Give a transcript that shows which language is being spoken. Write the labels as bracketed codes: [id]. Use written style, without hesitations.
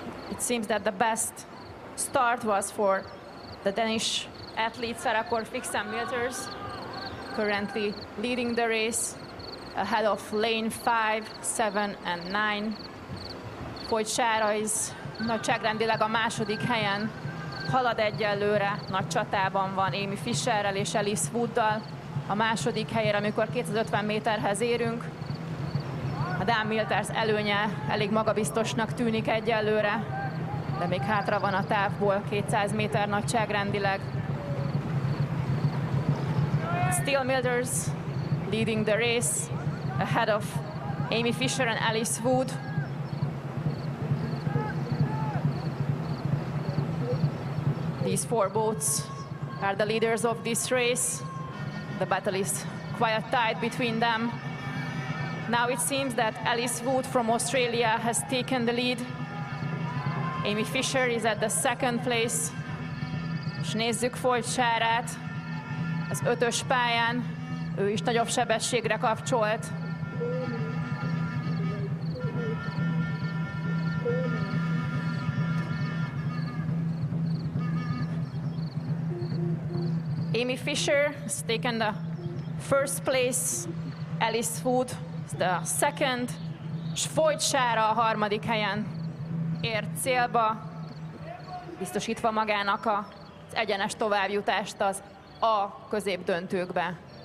[en] It seems that the best start was for the Danish athlete Starakor Fixen Milters, currently leading the race ahead of lane 5, 7 and 9. [hu] Port Shara is nagyságrendileg a második helyen, halad egyelőre, nagy csatában van Amy Fisherrel és Alice Wooddal a második helyére, amikor 250 méterhez érünk. A Dán Milters előnye elég magabiztosnak tűnik egyelőre, de még hátra van a távból 200 méter nagyságrendileg. [en] Still Milters leading the race ahead of Amy Fisher and Alice Wood. These four boats are the leaders of this race. The battle is quite tight between them. Now it seems that Alice Wood from Australia has taken the lead. Amy Fisher is at the second place. [hu] És nézzük Port Sharát az 5-ös pályán. Ő is nagyobb sebességre kapcsolt. [en] Amy Fisher has taken the first place. Alice Wood the second. [hu] És Port Shara a harmadik helyen ért célba, biztosítva magának az egyenes továbbjutást az A középdöntőkbe.